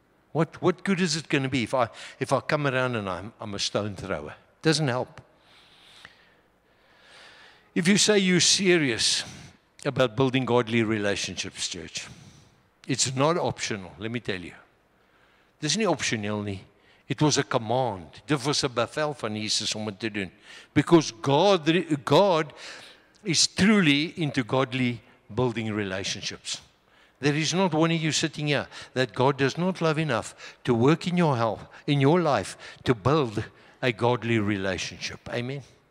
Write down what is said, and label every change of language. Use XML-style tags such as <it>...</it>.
<en>What good is it going to be if I come around and I'm a stone thrower? It doesn't help. If you say you're serious about building godly relationships, church, it's not optional, let me tell you.</en> <af>Dis nie opsioneel nie.</af> <en>It was a command.</en> <af>Dit was 'n bevel van Jesus om dit te doen.</af> <en>Because God is truly into godly building relationships. There is not one of you sitting here that God does not love enough to work in your health, in your life, to build a godly relationship. Amen.</en>